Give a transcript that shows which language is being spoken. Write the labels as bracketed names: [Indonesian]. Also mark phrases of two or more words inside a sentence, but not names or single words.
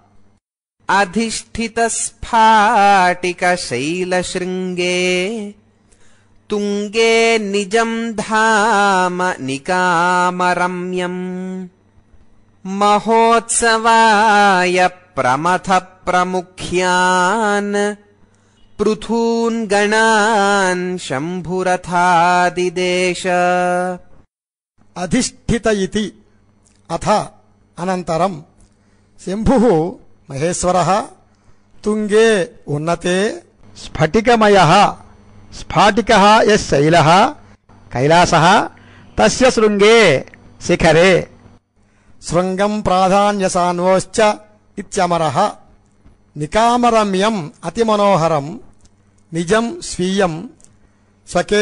[Sanskrit] अधिष्ठितस्फाटिकशैलशृङ्गे तुङ्गे निजं धाम निकामरम्यम् महोत्सवाय प्रमथ प्रमुख्यान् पृथून् गणान् शम्भुरथादिदेश अधिष्ठित इति अथ अनन्तरं शम्भुः మహేశ్వరः తుంగే ఉన్నతే స్ఫటికమయః స్ఫాటికः యస్ శైలः కైలాసः తస్య శృంగే శిఖరే శృంగం ప్రాధాన్యసాన్వోశ్చ ఇత్యమరః నికామరమ్యం అతిమనోహరం నిజం స్వీయం స్వకే